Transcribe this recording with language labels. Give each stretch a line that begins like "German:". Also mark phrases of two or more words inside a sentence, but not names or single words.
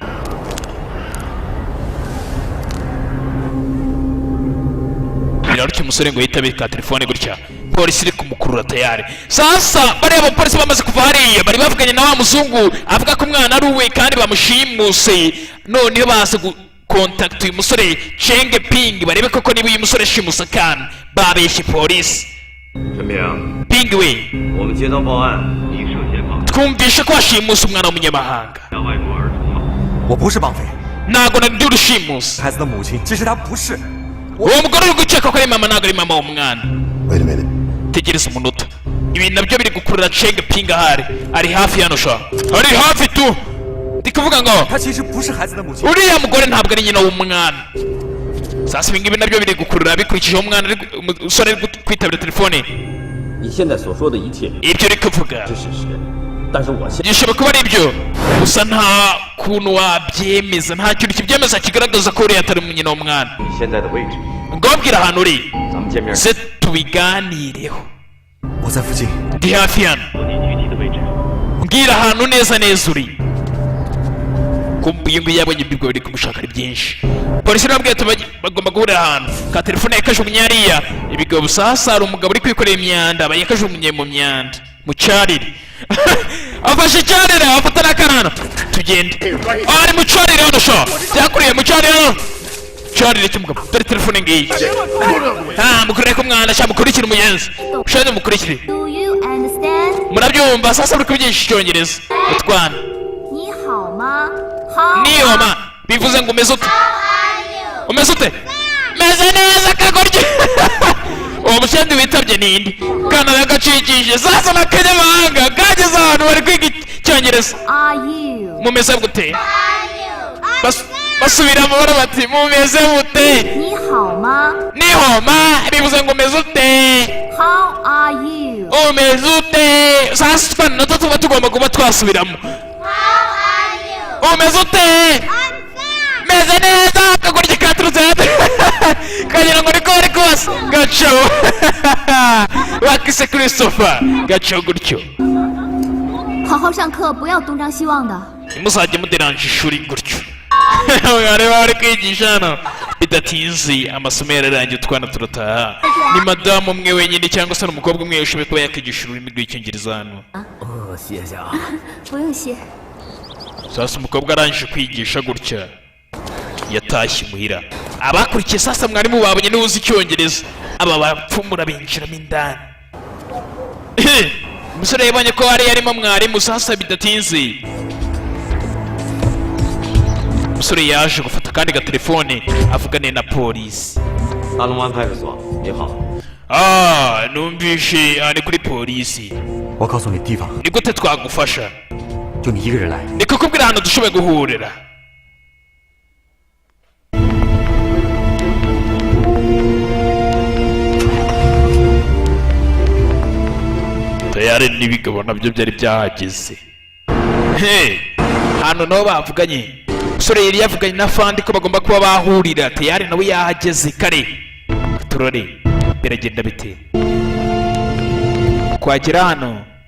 Kinyarwanda: Birarushye umusore ngo yitabe ka telefone gutya. Polisi iri kumukurura tayari. Sasa bareba polisi bamaze kuva hariya bari bavuganye na wa muzungu avuga ko umwana ari uwe kandi bamushimuse. Noneho baza contact uyu musore Chenge Ping barebe koko niba uyu musore shimusa kandi babeshye polisi.
Chinese: 陈明， Ping we 我们接到报案，你涉嫌绑
Kinyarwanda: twumvishe ko washimusa umwana w'umunyamahanga.
Chinese: 架外国儿童吗？我不是绑匪，
Kinyarwanda: Ntago ndi urushimusi.
Chinese: 孩子的母亲，只是他不是。
Kinyarwanda: Uwo mugore uri gukeka ko ari mama ntago ari mama w'umwana.
English: Wait a minute.
Kinyarwanda: Tegereza umunota. Ibi nabyo biri gukurura Chenge Ping ahari. Ari hafi hano sha. Ari hafi tu. Ndikuvuga ngo
Chinese: 他其实不是孩子的母亲。
Kinyarwanda: uriya mugore ntabwo ari nyina w'umwana. Sasa ibi ngibi nabyo biri gukurura bikurikije umwana umusore ari kwitabira telefone.
Chinese: 你现在所说的一切
Kinyarwanda: Ibyo uri kuvuga
Chinese: 是事实，但是我现
Kinyarwanda: gishobora kuba ari ibyo gusa nta kuntu wabyemeza, nta kintu kibyemeza kigaragaza ko uriya atari nyina w'umwana.
Chinese: 你现在的位置，
Kinyarwanda: Ngobwira ahantu uri
Chinese: 咱们见面
Kinyarwanda: se tubiganireho.
Chinese: 我在附近。
Kinyarwanda: Ndi hafi hano.
Chinese: 说你具体的位置。
Kinyarwanda: Mbwira ahantu neza neza uri. Kumbuye ngo yabonye ibyo biri kumushaka ari byinshi. Polisi nabwiye bagomba guhurira ahantu. Ka telefone yakajugunye hariya. Ibigabo sasa hari umugabo uri kwikorera imyanda bayakajugunye mu myanda. Mu cyarire. Afashe icyarire afata n'akanana. Tugende. Ari mu cyarire hano sha. Byakuriye mu cyarire hano. Cyarire cy'umugabo. Dore telefone ngiyi. Mukurire ko mwana sha mukurikire umuyenzi. Shane mukurikire.
English: Do you understand?
Kinyarwanda: Murabyumva sasa uri kubyigisha icyongereza. Utwana.
Chinese: 你好吗？好。
Kinyarwanda: Niyoma bivuze ngo umeze ute? Umeze ute? Meze neza kagorye. Uwo mushendi witabye ninde? Kana yagacikije sasa n'akanyamahanga kageze ahantu bari kwiga icyongereza.
English: Are you?
Kinyarwanda: Mumeze gute? Basubira amahoro bati mumeze gute?
Chinese: 你好吗
Kinyarwanda: Nihoma bivuze ngo umeze ute?
English: ？How are you?
Kinyarwanda: Umeze ute? Sasa twana natwo tuba tugomba kuba twasubiramo. Umeze ute? Meze neza kagorye katurutse hano. Kagira ngo niko bari kose. Gaco. Wakise Christopher. Gaco gutyo.
Chinese: 好好上课，不要东张西望的。
Kinyarwanda: Muzajya muderanje ishuri gutyo. Bareba bari kwigisha hano. Bidatinze amasomo yararangiye utwana turataha. Ni madamu umwe wenyine cyangwa se n'umukobwa umwe ushoboye kuba yakigisha ururimi rw'icyongereza hano.
Chinese: 哦，谢谢啊。不用谢。
Kinyarwanda: Sasa umukobwa arangije kwigisha gutya yatashye imuhira. Abakurikiye sasa mwarimu babonye niwe uzi icyongereza. Aba bapfumura binjiramo indani. Umusore yabonye ko hari yarimo mwarimu sasa bidatinze. Umusore yaje gufata kandi ga telefone avugane na polisi.
Chinese: 大龙湾派出所，你好。
Kinyarwanda: numvishe ni kuri polisi
Chinese: 我告诉你地方，
Kinyarwanda: ni gute twagufasha
Chinese: 就你一个人来。
Kinyarwanda: ni kukubwira ahantu dushoboye guhurira tayari n'ibigabo nabyo byari byahageze hano nabo bavuganye umusore yari yavuganye na fandi ko bagomba kuba bahurira tayari nawe yahageze kare turore biragenda bite kwagera hano